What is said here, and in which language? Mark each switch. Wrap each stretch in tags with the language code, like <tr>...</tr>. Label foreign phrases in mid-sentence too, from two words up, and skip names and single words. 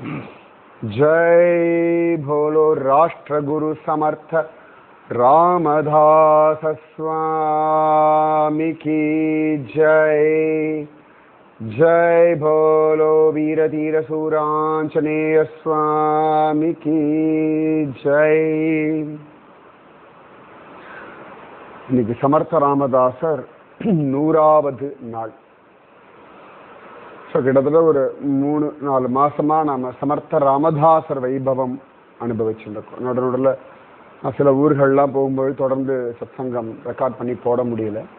<hi>जय बोलो राष्ट्र गुरु समर्थ रामदास स्वामी की जय। जय बोलो वीर तीर सूरांजनेय स्वामी की जय।</hi> <ta>இன்னைக்கு சமர்த்த ராமதாசர் 100வது நாள். ஸோ கிட்டத்தட்ட ஒரு 3-4 மாசமா நாம சமர்த்த ராமதாசர் வைபவம் அனுபவிச்சுருக்கோம். நடுநடுல நான் சில ஊர்கள்லாம் போகும்போது தொடர்ந்து சத்சங்கம் ரெக்கார்ட் பண்ணி போட முடியல.</ta>